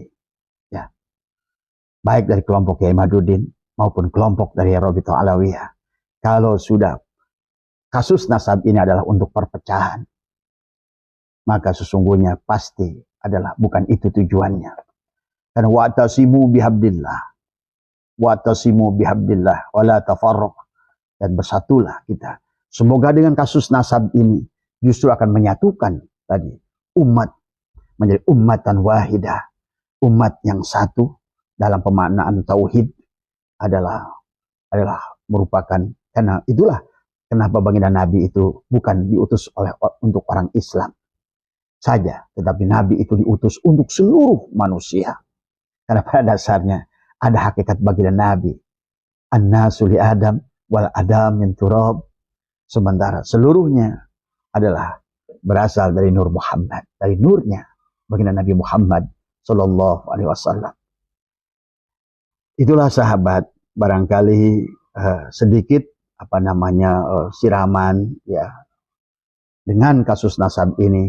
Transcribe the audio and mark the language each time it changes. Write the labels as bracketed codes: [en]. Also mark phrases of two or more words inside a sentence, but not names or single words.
[id] Ya, baik dari kelompok Kiai Madudin maupun kelompok dari Rabithah Alawiyah. Kalau sudah kasus nasab ini adalah untuk perpecahan, maka sesungguhnya pasti adalah bukan itu tujuannya. [ar] Karena واعتصموا بحبل الله، واعتصموا بحبل الله، ولا تفرقوا, [id] dan bersatulah kita. Semoga dengan kasus nasab ini justru akan menyatukan tadi umat menjadi [ar] أمة واحدة, [id] umat yang satu dalam pemaknaan tauhid adalah merupakan, karena itulah kenapa baginda Nabi itu bukan diutus untuk orang Islam saja, tetapi Nabi itu diutus untuk seluruh manusia. Karena pada dasarnya ada hakikat baginda Nabi, [ar] الناس لآدم وآدم من تراب, [id] sementara seluruhnya adalah berasal dari Nur Muhammad, dari nurnya baginda Nabi Muhammad [ar] صلى الله عليه وسلم. [id] Itulah sahabat, barangkali sedikit siraman ya dengan kasus nasab ini.